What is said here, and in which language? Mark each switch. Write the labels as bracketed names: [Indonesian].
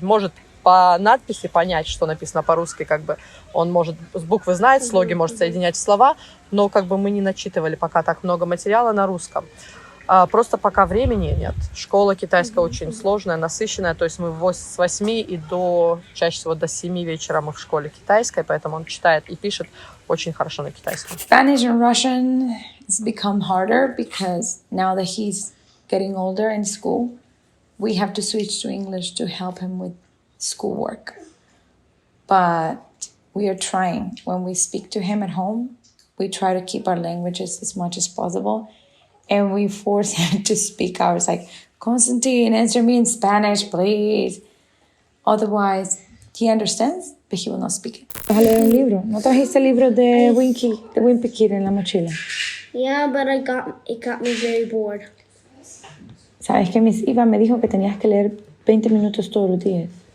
[Russian] Может по надписи понять, что написано по-русски, как бы он может с буквы знает, слоги может соединять в слова, но как бы мы не начитывали пока так много материала на русском. Просто пока времени нет. Школа китайская очень сложная, насыщенная. То есть мы с 8 и до, чаще всего до 7 вечера мы в школе китайской, поэтому он читает и пишет очень хорошо на китайском. [English] Spanish and Russian has become harder because now that he's getting older in school, we have to switch to English to help him with schoolwork. But we are trying. When we speak to him at home, we try to keep our languages as much as possible. And we force him to speak ours, like, Constantine, answer me in Spanish, please. Otherwise, he understands, but he will not speak it. [Spanish] ¿Vas a leer un libro? ¿No trajiste el libro de Wimpy Kid en la mochila? [English] Yeah, but it got me very bored. [Spanish] ¿Sabes que Miss Iva me dijo que tenías que leer 20 minutos todos los días?